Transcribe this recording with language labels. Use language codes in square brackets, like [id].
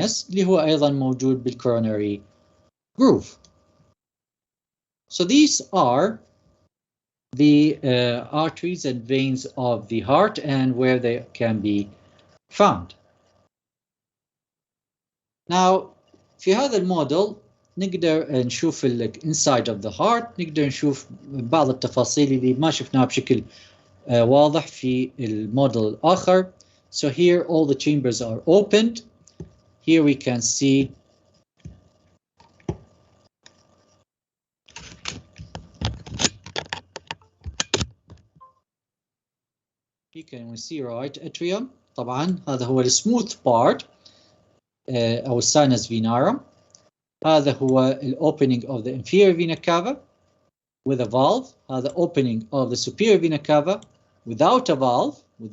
[ar] اللي هو أيضا موجود بالcoronary groove. [en] So these are the arteries and veins of the heart and where they can be found. [ar] Now في هذا الموديل نقدر نشوف inside of the heart، نقدر نشوف بعض التفاصيل اللي ما شفناها بشكل واضح في الموديل الآخر. [en] So here all the chambers are opened. Here we can see right atrium. [ar] طبعا هذا هو السموث part أو الساينس فينارم. هذا هو [en] opening of the inferior vena cava with a valve. [ar] هذا [en] opening of the superior vena cava without a valve.